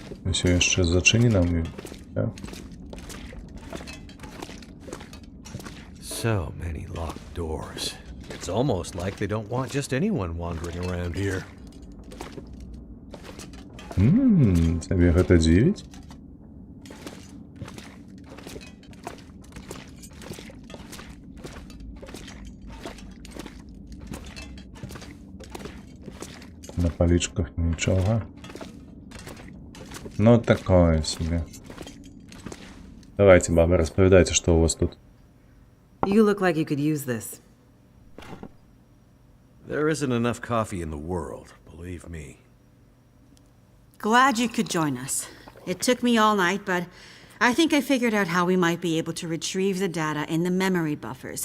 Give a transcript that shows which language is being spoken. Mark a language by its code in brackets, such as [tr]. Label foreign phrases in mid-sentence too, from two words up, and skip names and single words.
[be] Усё яшчэ зачынена ў да? [en] So many locked doors. It's almost like they don't want just anyone wandering around here. [be] Цябе гэта дзівіць? На палічках нічога. [ru] Ну, такое себе. [be] Давайте, баба, распавядайце, што у вас тут. [en] You look like you could use this. There isn't enough coffee in the world, believe me. Glad you could join us. It took me all night, but I think I figured out how we might be able to retrieve the data in the memory buffers.